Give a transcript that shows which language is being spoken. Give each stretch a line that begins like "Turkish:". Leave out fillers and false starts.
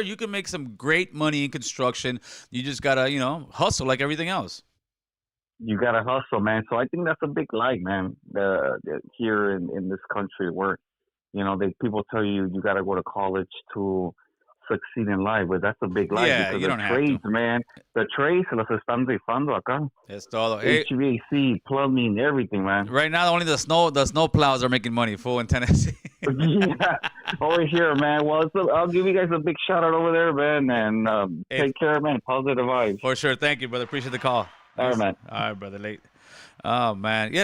English: You can make some great money in construction. You just gotta, hustle like everything else. You gotta hustle, man. So I think that's a big lie, man. Here in this country, where people tell you gotta go to college to succeed in life, but that's a big lie. Yeah, because you don't trades, have to. Man, the trades
Spanish: se los están rifando acá. Es todo.
English: HVAC, plumbing, everything, man. Right now, only the snow plows are making money, full in Tennessee. Yeah, over here, man. Well, I'll give you guys a big shout out over there, man, and take care, man. Positive vibes. For sure. Thank you, brother. Appreciate the call. All right, man. All right, brother. Late. Oh man, yeah.